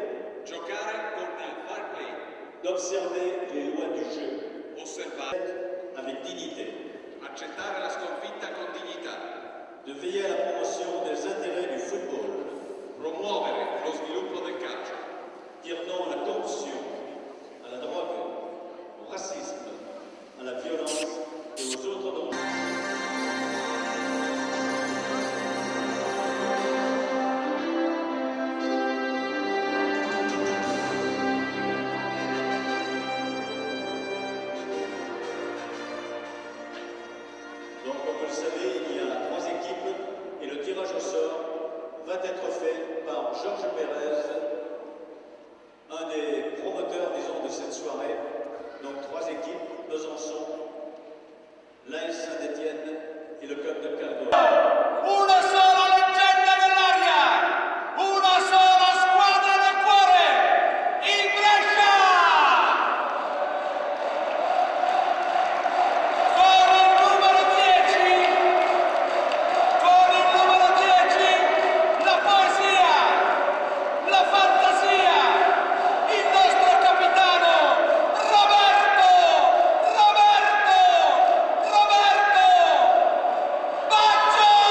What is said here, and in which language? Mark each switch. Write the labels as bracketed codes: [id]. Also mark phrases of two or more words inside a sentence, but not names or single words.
[it] Giocare con [en] fair play. [fr] D'observer les lois du jeu. [it] Osservare [fr] avec dignité. [it] Accettare la sconfitta con dignità. [fr] De veiller à la promotion des intérêts du football. [it] Promuovere lo sviluppo del calcio. [fr] Dire non à la corruption, à la drogue, au racisme, à la violence et aux autres dangers. Donc, comme vous le savez, il y a 3 équipes et le tirage au sort va être fait par Georges Pérez, un des promoteurs, disons, de cette soirée. Donc 3 équipes, Besançon, l'AS Saint-Étienne et le club de Caldo. [it] Una sola leggenda nell'aria, una sola squadra del cuore, il Brescia! Con il numero 10, la poesia, la fantasia, il nostro capitano Roberto Baggio!